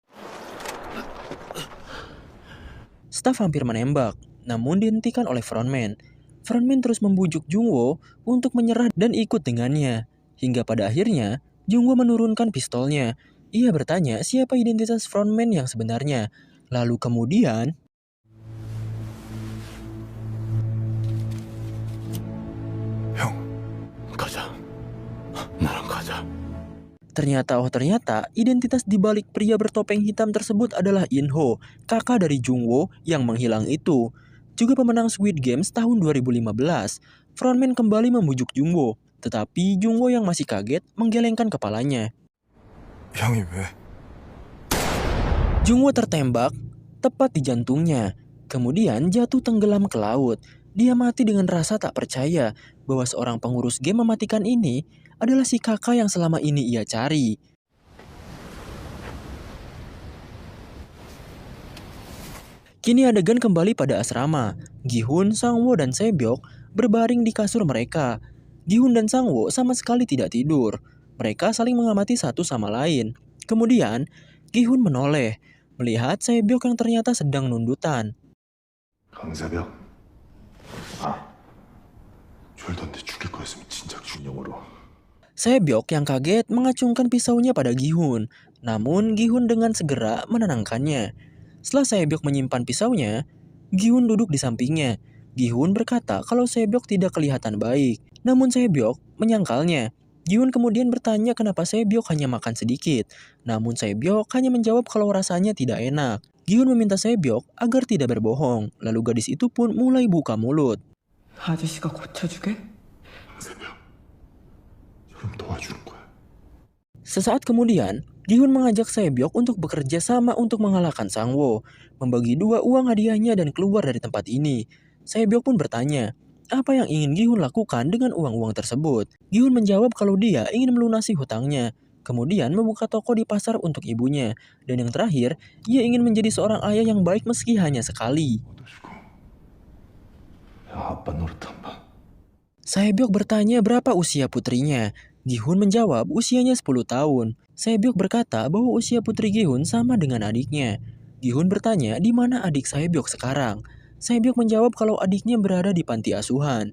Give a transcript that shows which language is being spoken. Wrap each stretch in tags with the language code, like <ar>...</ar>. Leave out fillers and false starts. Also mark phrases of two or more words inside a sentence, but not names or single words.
<id>Staf hampir menembak, namun dihentikan oleh Frontman. Frontman terus membujuk Jungwoo untuk menyerah dan ikut dengannya. Hingga pada akhirnya, Jungwoo menurunkan pistolnya. Ia bertanya siapa identitas Frontman yang sebenarnya. Lalu kemudian,</id> <ko>가자. 나랑 가자.</ko> <id>ternyata identitas di balik pria bertopeng hitam tersebut adalah In-ho, kakak dari Jungwoo yang menghilang itu. Juga pemenang Squid Games tahun 2015. Frontman kembali membujuk Jungwoo, tetapi Jungwoo yang masih kaget menggelengkan kepalanya.</id> <ko>형이 왜?</ko> <id>Jungwoo tertembak tepat di jantungnya, kemudian jatuh tenggelam ke laut. Dia mati dengan rasa tak percaya bahwa seorang pengurus game mematikan ini adalah si kakak yang selama ini ia cari. Kini adegan kembali pada asrama. Gi-hun, Sang-woo, dan Se-byeok berbaring di kasur mereka. Gi-hun dan Sang-woo sama sekali tidak tidur. Mereka saling mengamati satu sama lain. Kemudian, Gi-hun menoleh, melihat Se-byeok yang ternyata sedang nundutan.</id> <ko>강세벽. 졸던데 죽일 거였으면 진작 준영으로.</ko> <id>Se-byeok yang kaget mengacungkan pisaunya pada Gi-hun. Namun Gi-hun dengan segera menenangkannya. Setelah Se-byeok menyimpan pisaunya, Gi-hun duduk di sampingnya. Gi-hun berkata kalau Se-byeok tidak kelihatan baik. Namun Se-byeok menyangkalnya. Gi-hun kemudian bertanya kenapa Se-byeok hanya makan sedikit. Namun Se-byeok hanya menjawab kalau rasanya tidak enak. Gi-hun meminta Se-byeok agar tidak berbohong. Lalu gadis itu pun mulai buka mulut.</id> <ko>아저씨가 고쳐주게? 강세벽. 좀 도와주는 거야.</ko> <id>Sesaat kemudian, Gi-hun mengajak Se-byeok untuk bekerja sama untuk mengalahkan Sang-woo, membagi 2 uang hadiahnya dan keluar dari tempat ini. Se-byeok pun bertanya, apa yang ingin Gi-hun lakukan dengan uang-uang tersebut? Gi-hun menjawab kalau dia ingin melunasi hutangnya, kemudian membuka toko di pasar untuk ibunya, dan yang terakhir, ia ingin menjadi seorang ayah yang baik meski hanya sekali.</id> <ko>아빠 노릇 한 번.</ko> <id>Se-byeok bertanya berapa usia putrinya. Gi-hun menjawab usianya 10 tahun. Se-byeok berkata bahwa usia putri Gi-hun sama dengan adiknya. Gi-hun bertanya di mana adik Se-byeok sekarang. Se-byeok menjawab kalau adiknya berada di panti asuhan.</id>